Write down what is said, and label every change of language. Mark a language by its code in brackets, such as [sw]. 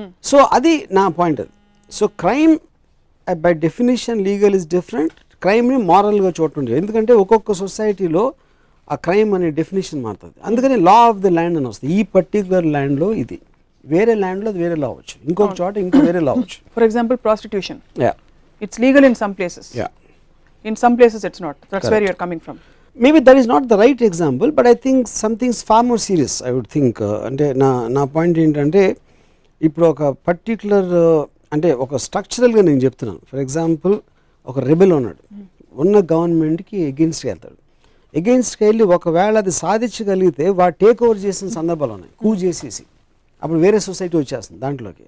[en] So అది నా point. అది so crime by definition legal is different, [te] క్రైమ్ని మారల్గా చూడండి. ఎందుకంటే ఒక్కొక్క సొసైటీలో ఆ క్రైమ్ అనే డెఫినేషన్ మారుతుంది. అందుకని లా ఆఫ్ ది ల్యాండ్ అని వస్తుంది. ఈ పర్టికులర్ ల్యాండ్లో ఇది, వేరే ల్యాండ్లో అది వేరే లా అవ్వచ్చు, ఇంకొక చోట ఇంకో వేరే లా అవ్వచ్చు. [en] For example prostitution, it's legal in some places, in some places it's not. That's correct. Where you are coming from. Maybe that is not the right example, but I think something's far more serious, I would think. [te] అంటే నా point ఏంటంటే, ఇప్పుడు ఒక particular అంటే ఒక స్ట్రక్చరల్గా నేను చెప్తున్నాను. For example ఒక రెబెల్ ఉన్నాడు, ఉన్న గవర్నమెంట్కి ఎగెయిన్స్ట్కి వెళ్తాడు. ఎగెయిన్స్ట్కి వెళ్ళి ఒకవేళ అది సాధించగలిగితే వాడు టేక్ ఓవర్ చేసిన సందర్భాలు ఉన్నాయి, కూ చేసేసి అప్పుడు వేరే సొసైటీ వచ్చేస్తుంది దాంట్లోకి.